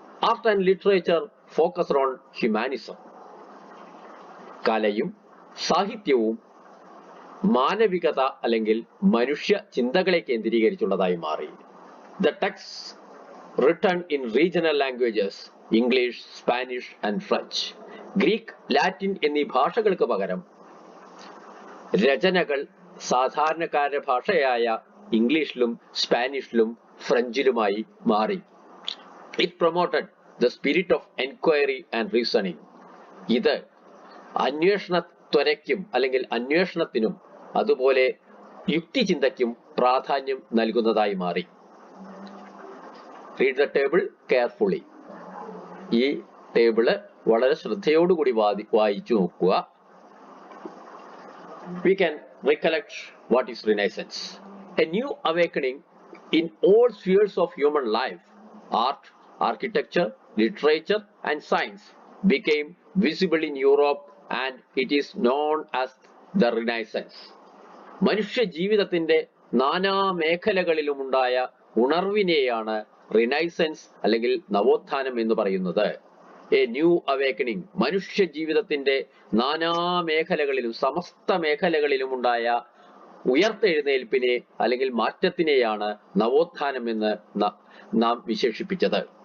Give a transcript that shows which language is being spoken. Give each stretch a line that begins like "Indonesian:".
English: Art and literature focused on humanism.
Malayalam: കലയും സാഹിത്യവും മാനവികത അല്ലെങ്കിൽ മനുഷ്യ ചിന്തകളെ കേന്ദ്രീകരിച്ചുള്ളതായി മാറി.
English: The texts written in regional languages, English, Spanish and French.
Malayalam: Greek, Latin എന്നീ ഭാഷകൾക്ക് പകരം രചനകൾ സാധാരണക്കാരുടെ ഭാഷയായ ഇംഗ്ലീഷിലും സ്പാനിഷിലും ഫ്രഞ്ചിലുമായി മാറി.
English: It promoted the spirit of enquiry and reasoning.
Malayalam: ഇത് അന്വേഷണത്വരയ്ക്കും അല്ലെങ്കിൽ അന്വേഷണത്തിനും അതുപോലെ യുക്തിചിന്തയ്ക്കും പ്രാധാന്യം നൽകുന്നതായി മാറി.
English: Read the table carefully.
Malayalam: ഈ ടേബിള് വളരെ ശ്രദ്ധയോടുകൂടി വായിച്ചു നോക്കുക.
English: We can recollect what is Renaissance. A new awakening in all spheres of human life. Art, architecture, literature and science became visible in Europe and it is known as the Renaissance.
Malayalam: മനുഷ്യ ജീവിതത്തിന്റെ നാനാ മേഖലകളിലുമുണ്ടായ ഉണർവിനെയാണ് renaissance അല്ലെങ്കിൽ നവോത്ഥാനം എന്ന് പറയുന്നത്.
English: a new awakening,
Malayalam: മനുഷ്യ ജീവിതത്തിന്റെ നാനാ മേഖലകളിലും സമസ്ത മേഖലകളിലുമുണ്ടായ ഉയർത്തെഴുന്നേൽപ്പിനെ അല്ലെങ്കിൽ മാറ്റത്തിനെയാണ് നവോത്ഥാനം എന്ന് നാം വിശേഷിപ്പിച്ചത്.